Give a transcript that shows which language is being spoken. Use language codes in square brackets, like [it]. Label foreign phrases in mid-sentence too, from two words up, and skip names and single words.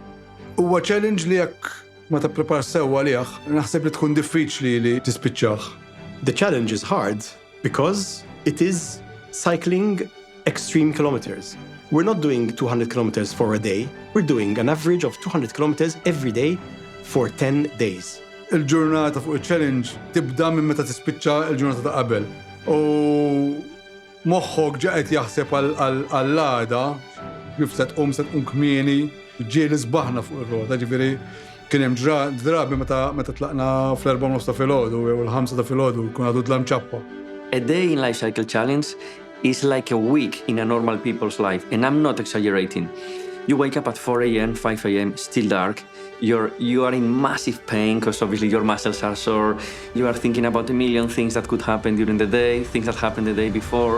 [mt] Huwa challenge li jekk ma tipprepar sewwa għalih, naħseb li tkun diffiċli li tispiċċah. [en] The challenge is hard because it is cycling extreme kilometers. We're not doing 200 kilometers for a day. We're doing an average of 200 kilometers every day for 10 days. [mt] Il-ġurnata fuq il-challenge tibda minn meta tispiċċa il-ġurnata ta' qabel. U moħħok ġaqet jaħseb għall-għada, kif se tqum kmieni, ġieli sbaħna fuq ir-rota, ġifieri kien hemm drabi meta tlaqna fl-4 ta' filgħodu jew il-5 ta' filgħodu kun għadu tlam ċappa. [en] A day in LifeCycle Challenge is like a week in a normal people's life, and I'm not exaggerating. You wake up at 4 a.m., 5 a.m., still dark. You are in massive pain because obviously your muscles are sore. You are thinking about a million things that could happen during the day, things that happened the day before.